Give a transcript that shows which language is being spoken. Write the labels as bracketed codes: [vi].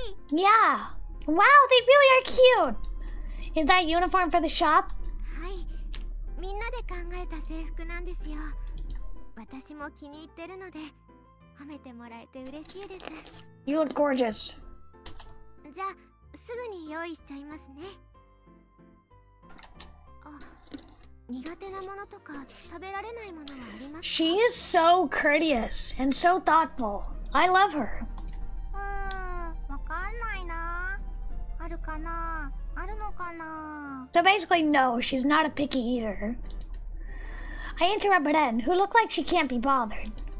[en] Yeah. Wow, they really are cute. Is that uniform for the shop? [ja] はい。みんなで考えた制服なんですよ。私も気に入ってるので、褒めてもらえて嬉しいです。 [en] You look gorgeous. [ja] じゃあすぐに用意しちゃいますね。あ、苦手なものとか食べられないものはありますか？ [en] She is so courteous and so thoughtful. I love her. [ja] わかんないな。あるかな？あるのかな？ [en] So basically, no, she's not a picky eater. I interrupt Ren, who looked like she can't be bothered.